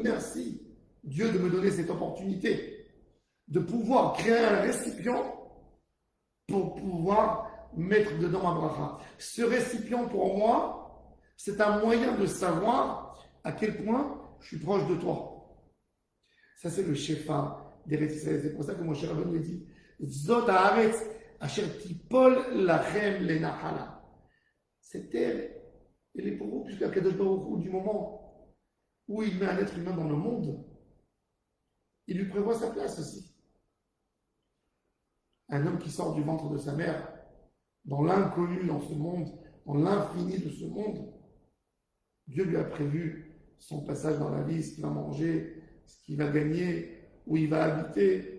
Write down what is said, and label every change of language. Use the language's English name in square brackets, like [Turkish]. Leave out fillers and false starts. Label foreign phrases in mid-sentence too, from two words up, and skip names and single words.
[French] Merci, Dieu, de me donner cette opportunité de pouvoir créer un récipient pour pouvoir mettre dedans ma bracha. Ce récipient, pour moi, c'est un moyen de savoir à quel point je suis proche de toi. Ça, c'est le shefa des récits. C'est pour ça que mon cher Rabbeinu dit [Hebrew] זאת הארץ אשר תיפול לכם לנחלה. [French] Cette terre, elle est pour vous, puisque [Hebrew] קדוש ברוך הוא, [French] du moment où il met un être humain dans le monde, il lui prévoit sa place aussi. Un homme qui sort du ventre de sa mère, dans l'inconnu dans ce monde, dans l'infini de ce monde, Dieu lui a prévu son passage dans la vie, ce qu'il va manger, ce qu'il va gagner, où il va habiter.